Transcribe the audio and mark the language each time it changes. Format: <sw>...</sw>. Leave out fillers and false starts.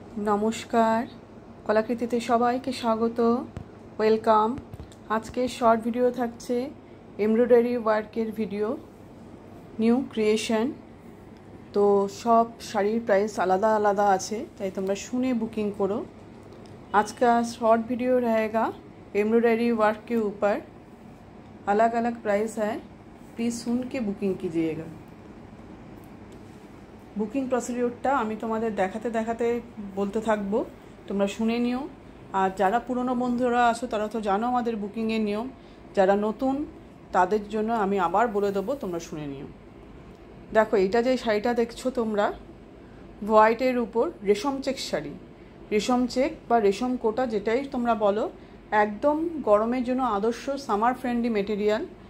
<bn>নমস্কার, কলাকৃতিতে সবাইকে স্বাগত, ওয়েলকাম। আজকে শর্ট ভিডিও থাকছে এমব্রয়ডারি ওয়ার্কের ভিডিও, নিউ ক্রিয়েশন। তো সব শাড়ির প্রাইস আলাদা আলাদা আছে, তাই তোমরা শুনে बुकिंग करो।</bn> <hi>आज का शॉर्ट वीडियो रहेगा एम्ब्रॉयडरी वर्क के ऊपर, अलग अलग प्राइस है, प्लीज़ सुन के बुकिंग कीजिएगा।</hi> <bn>बुकिंग प्रसिडिओरটা আমি তোমাদের দেখাতে দেখাতে বলতে থাকবো, তোমরা শুনে নিও। আর যারা পুরনো বন্ধুরা আছো তারা তো জানো আমাদের বুকিংয়ের নিয়ম, যারা নতুন তাদের জন্য আমি আবার বলে দেবো, তোমরা শুনে নিও। দেখো, এটা যে শাড়িটা দেখছো তোমরা, হোয়াইটের উপর রেশম চেক শাড়ি, রেশম চেক বা রেশম কোটা যেটাই তোমরা বলো, একদম গরমের জন্য আদর্শ সামার ফ্রেন্ডলি মেটেরিয়াল।</bn>